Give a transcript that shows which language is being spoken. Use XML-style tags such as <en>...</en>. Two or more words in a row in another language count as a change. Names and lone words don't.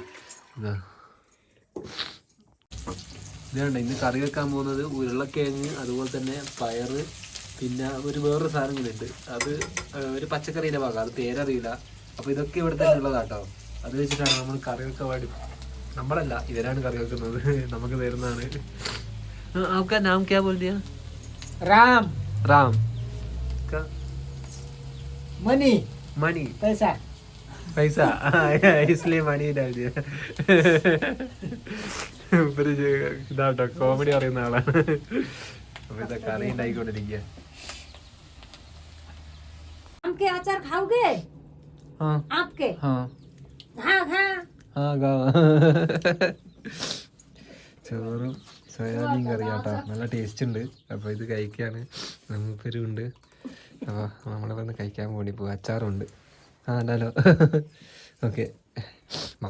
<ml>ഇതാണ് ഇന്ന് കറി വെക്കാൻ പോകുന്നത്. ഉരുളക്കിഴങ്ങ്, അതുപോലെ തന്നെ പയറ്, പിന്നെ വേറൊരു സാധനം കൂടി ഉണ്ട്. അത് ഒരു പച്ചക്കറിയുടെ ഭാഗം, അത് പേരറിയില്ല. അപ്പൊ ഇതൊക്കെ ഇവിടെ തന്നെ ഉള്ളതാട്ടോ. അത് വെച്ചിട്ടാണ് നമ്മൾ കറി വെക്കാൻ വേണ്ടി. നമ്മളല്ല, ഇവരാണ് കറി വെക്കുന്നത്, നമുക്ക് തരുന്നതാണ്.</ml> <hi>आपका नाम क्या बोल दिया? राम. मनी पैसा इसलिए मनी डाल दिया.</hi> <ml>ഇതാട്ടോ കോമഡി പറയുന്ന ആളാണ്. അപ്പൊ ഇതൊക്കെ കറി ഉണ്ടായിക്കൊണ്ടിരിക്കുക.</ml> <hi>अचार खाओगे? हाँ आपके?</hi> <ml>हाँ ചോറും സോയാബീൻ കറി കേട്ടോ. നല്ല ടേസ്റ്റ് ഉണ്ട്. അപ്പോൾ ഇത് കഴിക്കാണ്. നമുക്കൊരു ഉണ്ട്. അപ്പോൾ നമ്മളെ വന്ന് കഴിക്കാൻ വേണ്ടി പോകും. അച്ചാറുണ്ട്. ഉണ്ടല്ലോ. ഓക്കെ, മാങ്ങ അച്ചാർ കേട്ടോ.</ml>